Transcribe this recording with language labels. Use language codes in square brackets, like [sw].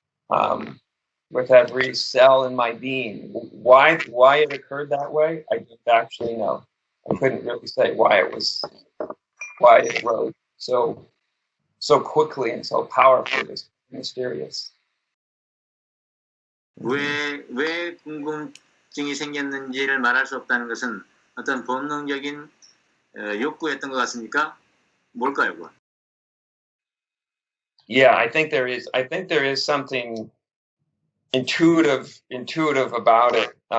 [en] With every cell in my being. Why it occurred that way, I don't actually know. I couldn't really say why it rose so quickly and so powerfully, so mysterious. [ko] 왜 궁금증이 생겼는지를 말할 수 없다는 것은 어떤 본능적인 욕구였던 것 같습니까? 뭘까요, 그건? [en] Yeah, I think there is something intuitive about it.